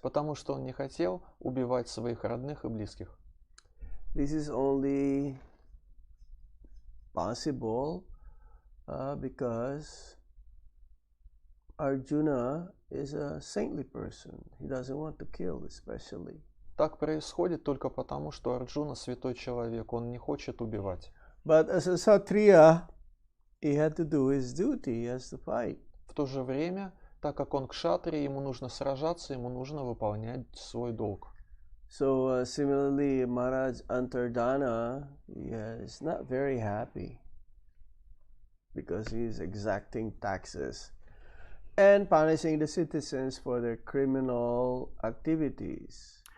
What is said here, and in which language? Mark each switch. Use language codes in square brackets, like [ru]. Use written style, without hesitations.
[ru] Потому что он не хотел убивать своих родных и близких. [en] This is only possible because Arjuna is a saintly person. He doesn't want to kill, especially. [ru] Так происходит только потому, что Арджуна святой человек, он не хочет убивать. [en] But as a Kshatriya, he had to do his duty, he has to fight. [ru] В то же время, так как он кшатрия, ему нужно сражаться, ему нужно выполнять свой долг. [en] So similarly, Maharaj Janardana is not very happy because he is exacting taxes and punishing the citizens for their criminal activities.